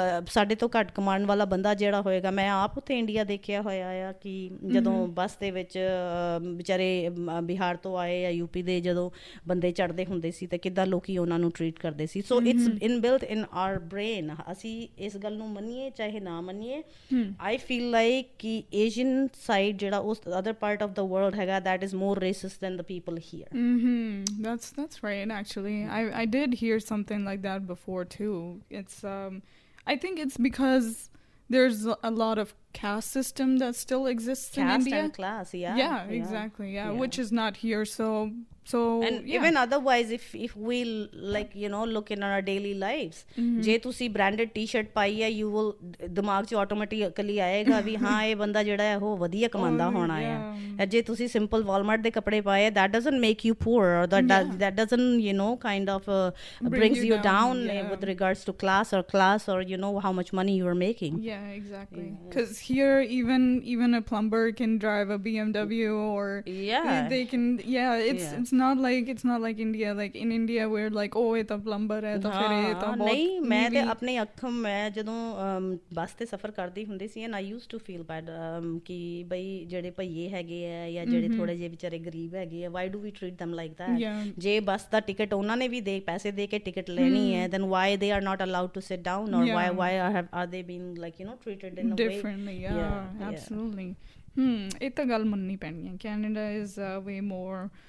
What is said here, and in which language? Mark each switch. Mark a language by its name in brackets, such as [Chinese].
[Punjabi] ਸਾਡੇ ਤੋਂ ਘੱਟ ਕਮਾਉਣ ਵਾਲਾ ਬੰਦਾ ਜਿਹੜਾ ਹੋਏਗਾ ਮੈਂ ਆਪ ਉੱਥੇ ਇੰਡੀਆ ਦੇਖਿਆ ਹੋਇਆ ਆ ਕਿ ਜਦੋਂ ਬੱਸ ਦੇ ਵਿੱਚ ਵਿਚਾਰੇ ਬਿਹਾਰ ਤੋਂ ਆਏ ਜਾਂ ਯੂਪੀ ਦੇ ਜਦੋਂ ਬੰਦੇ ਚੜ੍ਹਦੇ ਹੁੰਦੇ ਸੀ ਤਾਂ ਕਿੱਦਾਂ ਲੋਕੀ ਉਹਨਾਂ ਨੂੰ ਟਰੀਟ ਕਰਦੇ ਸੀ [English] so it's inbuilt in our brain [Punjabi] ਅਸੀਂ ਇਸ ਗੱਲ ਨੂੰ ਮੰਨੀਏ ਚਾਹੇ ਨਾ ਮੰਨੀਏ [English] I feel like [Punjabi] ਕਿ ਏਸ਼ੀਅਨ ਸਾਈਡ ਜਿਹੜਾ [English] ਉਸ other part of the world [Punjabi] ਹੈਗਾ [English] That is more racist than the people here that's right actually I did hear something like that before too it's I think it's because there's a lot of caste system that still exists in India. Caste and class, yeah. Exactly, which is not here, so and even otherwise if we like look in our daily lives ਜੇ ਤੁਸੀਂ branded t-shirt ਪਾਈ ਹੈ you will [Punjabi] ਦਿਮਾਗ 'ਚ [English] automatically [Punjabi] ਆਏਗਾ ਵੀ ਹਾਂ ਇਹ ਬੰਦਾ ਜਿਹੜਾ ਹੈ ਉਹ ਵਧੀਆ ਕਮਾਉਂਦਾ ਹੋਣਾ ਆ ਜੇ ਤੁਸੀਂ [English] simple Walmart [Punjabi] ਦੇ ਕੱਪੜੇ ਪਾਏ [English] that doesn't make you poor or that doesn't kind of brings you down with regards to class or how much money you are making. Exactly, because here even a plumber can drive a BMW or they can it's not like India like in India we're like oh [Punjabi] ਇਹ ਤਾਂ [English] plumber [Punjabi] ਹੈ ਤਾਂ ਫਿਰ ਇਹ ਤਾਂ ਬਹੁਤ ਨਹੀਂ ਮੈਂ ਤੇ ਆਪਣੇ ਅੱਖਾਂ ਮੈਂ ਜਦੋਂ ਬੱਸ ਤੇ ਸਫ਼ਰ ਕਰਦੀ ਹੁੰਦੀ ਸੀ [English] and I used to feel bad [Punjabi] ਕਿ ਬਈ ਜਿਹੜੇ ਭਈਏ ਹੈਗੇ ਆ ਜਾਂ ਜਿਹੜੇ ਥੋੜੇ ਜਿਹੇ ਵਿਚਾਰੇ ਗਰੀਬ ਹੈਗੇ ਆ [English] why do we treat them like that [Punjabi] ਜੇ ਬੱਸ ਦਾ ਟਿਕਟ ਉਹਨਾਂ ਨੇ ਵੀ ਪੈਸੇ ਦੇ ਕੇ ਟਿਕਟ ਲੈਣੀ ਹੈ [English] then why they are not allowed to sit down or why are they being like treated in a differently way absolutely [Punjabi] ਇਹ ਤਾਂ ਗੱਲ ਮੰਨਣੀ ਪੈਣੀ ਹੈ [English] Canada is way more